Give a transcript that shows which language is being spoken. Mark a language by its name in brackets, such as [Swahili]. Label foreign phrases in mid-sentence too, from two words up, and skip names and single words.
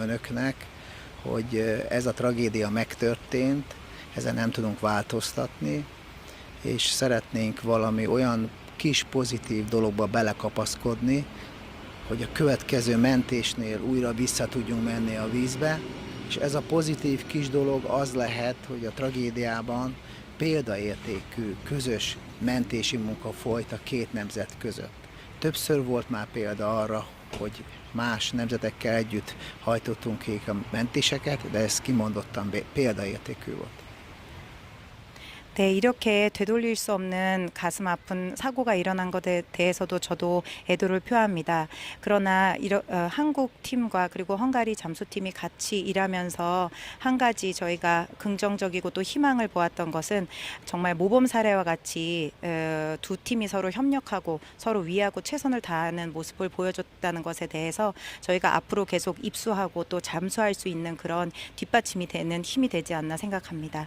[Hungarian] önöknek, hogy ez a tragédia megtörtént, ezen nem tudunk változtatni, és szeretnénk valami olyan kis pozitív dologba belekapaszkodni, hogy a következő mentésnél újra vissza tudjunk menni a vízbe, és ez a pozitív kis dolog az lehet, hogy a tragédiában példaértékű közös mentési munka folyt a két nemzet között. Többször volt már példa arra, hogy más nemzetekkel együtt hajtottunk végig a mentéseket, de ez kimondottan példaértékű volt. [Korean] 네, 이렇게 되돌릴 수 없는 가슴 아픈 사고가 일어난 것에 대해서도 저도 애도를 표합니다. 그러나 한국 팀과 그리고 헝가리 잠수팀이 같이 일하면서 한 가지 저희가 긍정적이고 또 희망을 보았던 것은 정말 모범 사례와 같이 두 팀이 서로 협력하고 서로 위하고 최선을 다하는 모습을 보여줬다는 것에 대해서 저희가 앞으로 계속 입수하고 또 잠수할 수 있는 그런 뒷받침이 되는 힘이 되지 않나 생각합니다.